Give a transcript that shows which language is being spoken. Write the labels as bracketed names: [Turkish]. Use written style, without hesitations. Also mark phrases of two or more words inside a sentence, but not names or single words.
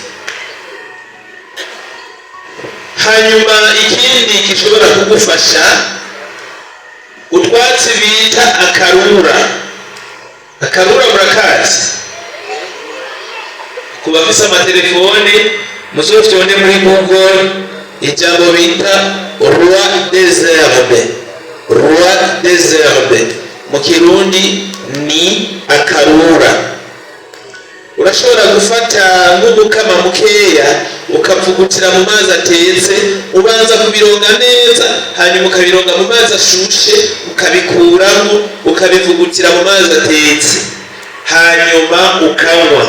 [Rundi] Hanyuma ikindi gishobora kugufasha utwatsi bita akarura. Akarura murakazi? Ku bafise amatelefone muzovyonde muri Google ijambo bita [French] roi des herbes. Roi des herbes [Rundi] mu Kirundi ni akarura. Urashobora gufata nk'umukama mukeya ukavugutira mu mazi atetse, ubanza kubironga neza, hanyuma ukabironga mu mazi ashushe, ukabikuramo ukabivugutira mu mazi atetse, hanyuma ukanywa.